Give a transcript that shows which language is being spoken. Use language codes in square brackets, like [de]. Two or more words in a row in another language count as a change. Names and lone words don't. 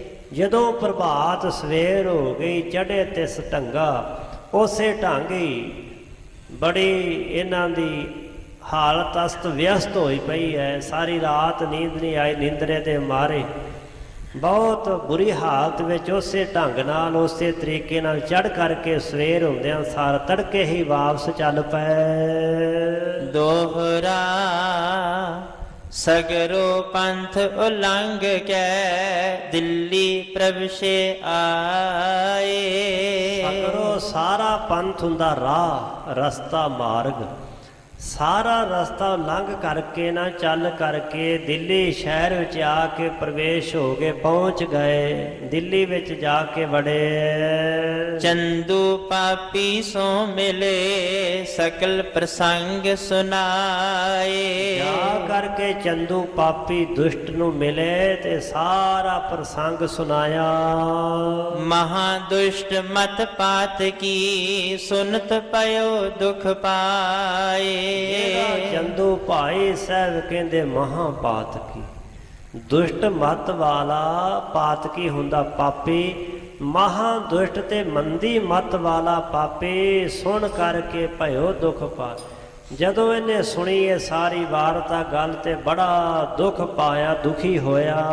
[pa] ਜਦੋਂ ਪ੍ਰਭਾਤ ਸਵੇਰ ਹੋ ਗਈ, ਚੜ੍ਹੇ ਤਿਸ ਢੰਗਾ, ਉਸੇ ਢੰਗ ਹੀ ਬੜੀ ਇਹਨਾਂ ਦੀ ਹਾਲਤ ਅਸਤ ਵਿਅਸਤ ਹੋਈ ਪਈ ਹੈ। ਸਾਰੀ ਰਾਤ ਨੀਂਦ ਨਹੀਂ ਆਈ, ਨਿੰਦਰੇ ਦੇ ਮਾਰੇ ਬਹੁਤ ਬੁਰੀ ਹਾਲਤ ਵਿੱਚ ਉਸੇ ਢੰਗ ਨਾਲ ਉਸੇ ਤਰੀਕੇ ਨਾਲ ਚੜ੍ਹ ਕਰਕੇ ਸਵੇਰ ਹੁੰਦਿਆਂ ਸਾਰ ਤੜਕੇ ਹੀ ਵਾਪਸ ਚੱਲ ਪਏ। [bra] दोहरा सगरो पंथ उलंघ के, दिल्ली प्रभुषे आए। [pa] ਸਗਰੋਂ ਸਾਰਾ ਪੰਥ ਹੁੰਦਾ ਰਾਹ, ਰਸਤਾ, ਮਾਰਗ। ਸਾਰਾ ਰਸਤਾ ਲੰਘ ਕਰਕੇ ਨਾ ਚੱਲ ਕਰਕੇ ਦਿੱਲੀ ਸ਼ਹਿਰ ਵਿੱਚ ਆ ਕੇ ਪ੍ਰਵੇਸ਼ ਹੋ ਗਏ, ਪਹੁੰਚ ਗਏ। ਦਿੱਲੀ ਵਿੱਚ ਜਾ ਕੇ ਵੜੇ। [bra] चंदू पापी सो मिले, सकल प्रसंग सुनाए। [pa] ਜਾ ਕਰਕੇ ਚੰਦੂ ਪਾਪੀ ਦੁਸ਼ਟ ਨੂੰ ਮਿਲੇ ਤੇ ਸਾਰਾ ਪ੍ਰਸੰਗ ਸੁਣਾਇਆ। [bra] महादुष्ट मत पात की, सुनत पयो दुख पाए। [pa] ਚੰਦੂ ਭਾਈ ਸਾਹਿਬ ਕਹਿੰਦੇ ਮਹਾਪਾਤਕੀ, ਦੁਸ਼ਟ ਮਤ ਵਾਲਾ ਪਾਤਕੀ ਹੁੰਦਾ ਪਾਪੀ। ਮਹਾ ਦੁਸ਼ਟ ਤੇ ਮੰਦੀ ਮਤ ਵਾਲਾ ਪਾਪੀ ਸੁਣ ਕਰਕੇ [bra] ਭਇਓ ਦੁੱਖ ਪਾ। [pa] ਜਦੋਂ ਇਹਨੇ ਸੁਣੀ ਇਹ ਸਾਰੀ ਵਾਰਤਾ ਗੱਲ ਤੇ ਬੜਾ ਦੁੱਖ ਪਾਇਆ, ਦੁਖੀ ਹੋਇਆ।